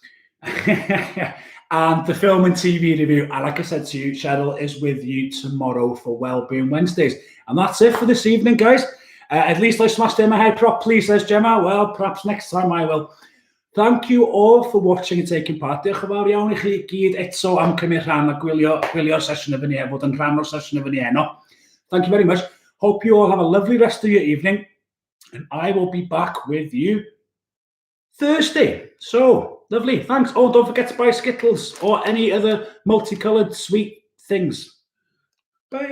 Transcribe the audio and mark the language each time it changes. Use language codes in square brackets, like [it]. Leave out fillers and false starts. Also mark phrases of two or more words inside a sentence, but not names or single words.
[en] And the film and TV review. And like I said to you, Cheryl is with you tomorrow for Wellbeing Wednesdays. And that's it for this evening, guys. At least I smashed in my head properly, says Gemma. Well, perhaps next time I will. Thank you all for watching and taking part. [cy] Diolch yn fawr iawn I chi gyd eto am cymryd rhan a gwylio'r sesiwn efo ni, fod yn rhan o'r sesiwn efo ni heno. [en] Thank you very much. Hope you all have a lovely rest of your evening. And I will be back with you Thursday. So, lovely. Thanks. Oh, don't forget to buy Skittles or any other multicolored sweet things. Bye.